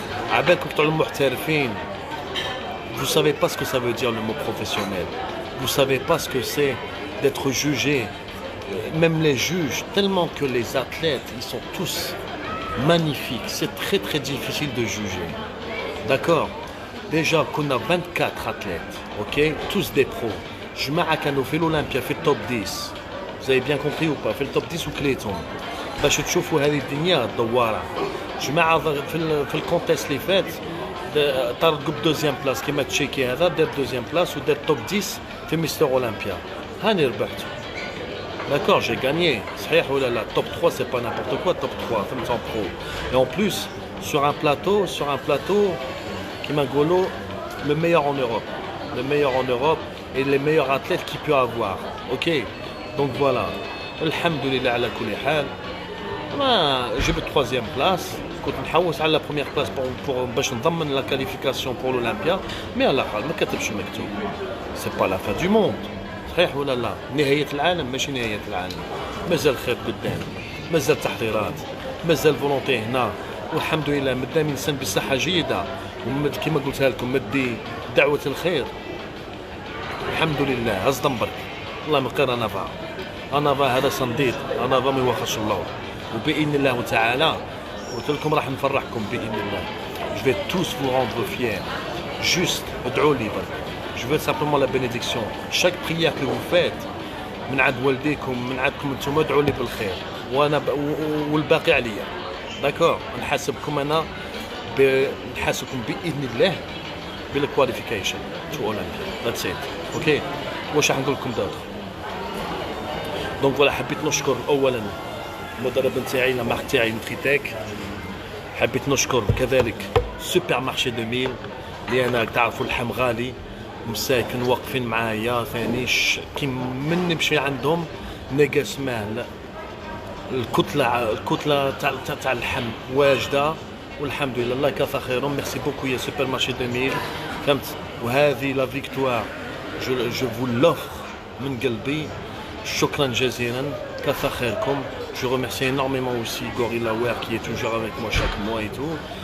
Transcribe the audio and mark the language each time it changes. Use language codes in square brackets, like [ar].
[ar] عبالكم بتوع المحترفين، [fr] vous savez pas ce que ça veut dire le mot professionnel, vous savez pas ce que c'est d'être jugé. Même les juges, tellement que les athlètes ils sont tous magnifiques, c'est très très difficile de juger. D'accord, déjà qu'on a 24 athlètes, ok, tous des pros. [ar] جماعة كانوا في الأولمبيا في التوب 10. [fr] vous avez bien compris ou pas؟ [ar] في التوب 10 وكليتهم باش تشوفوا هذه الدنيا الدوارة. جماعة في الكونتيست اللي فات طارد قب دوزيام بلاس كيما تشيكي، هذا دار دوزيام بلاس ودار توب 10 في مستر أولمبيا. هاني ربحت، [fr] d'accord, j'ai gagné. [ar] صحيح ولا لا؟ توب 3 [fr] c'est pas n'importe quoi, [ar] توب 3 فهمت [fr] en pro. Et en plus sur un plateau [ar] كيما نقولوا [fr] le meilleur en Europe et les meilleurs athlètes qu'il peut avoir. OK, donc voilà. [ar] Alhamdoulilah على كل حال. انا جبت 3e place، كنت نحوس على [fr] la première place pour [ar] باش نضمن [fr] la qualification pour l'Olympia، [ar] mais على الاقل ما كتبش مكتوب. [fr] c'est pas la fin du monde. [ar] صحيح ولا لا؟ نهاية العالم ماشي نهاية العالم، مازال خير قدام، مازال تحضيرات، مازال فولونتي هنا، والحمد لله مدام انسان بصحة جيدة، كما قلتها لكم مدي دعوة الخير. الحمد لله هز دمبرك، والله من غير انافا هذا صنديد، انافا ما يوخرش الله. وباذن الله تعالى قلت لكم راح نفرحكم باذن الله. [fr] je vais tous vous rendre fiers. [ar] juste ادعوا لي برك. [fr] je veux simplement la bénédiction. chaque prière que vous faites [ar] من عند والديكم، من عندكم انتم، ادعوا لي بالخير، وانا والباقي عليا. داكور، نحاسبكم انا نحاسبكم باذن الله بالكواليفيكيشن تو اولمبيا. [en] That's it. [ar] اوكي، واش راح نقول لكم دابا؟ [fr] دونك فوالا، [ar] حبيت نشكر اولا المدرب نتاعي لا مارك تاعي نوتريتيك. حبيت نشكر كذلك سوبر مارشي 2000 اللي انا تعرفوا اللحم غالي، مساكن واقفين معايا ثاني كي من نمشي عندهم نلقى سماه الكتله تاع اللحم واجده، والحمد لله. الله يكثر خيرهم. [fr] ميرسي بوكو يا سوبر مارشي 2000، فهمت؟ وهذه لا فيكتوار جو فو لوفر [ar] من قلبي. شكرا جزيلا، كثر خيركم. [fr] Je remercie énormément aussi Gorilla Wear qui est toujours avec moi chaque mois et tout.